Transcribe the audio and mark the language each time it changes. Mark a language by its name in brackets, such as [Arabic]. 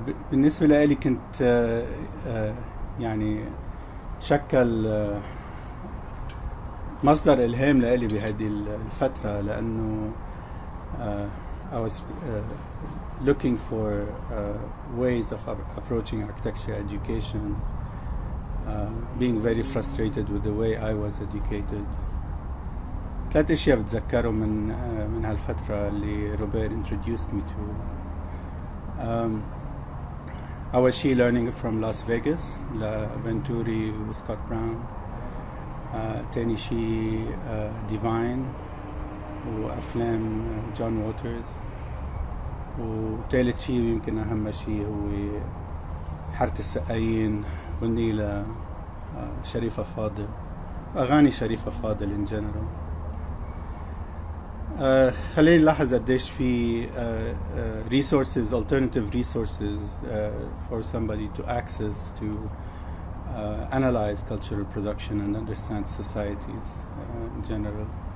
[Arabic] بالنسبة لي كنت يعني شكل مصدر إلهام لي بهذه الفترة، لأنه [English] looking for ways of approaching architecture education, being very frustrated with the way I was educated. [Arabic] 3 أشياء بتذكرهم من هالفترة اللي روبير [English] introduced me to. [Arabic] أول شيء learning from Las Vegas لفنتوري وسكوت براون. تاني شيء ديفاين وأفلام جون ووترز. وثالث شيء ويمكن أهم شيء هو حارة السقايين، غني لشريفة فاضل، أغاني شريفة فاضل [English] in general. [Arabic] خلينا نلاحظ قديش في [English] resources, alternative resources for somebody to access to analyze cultural production and understand societies in general.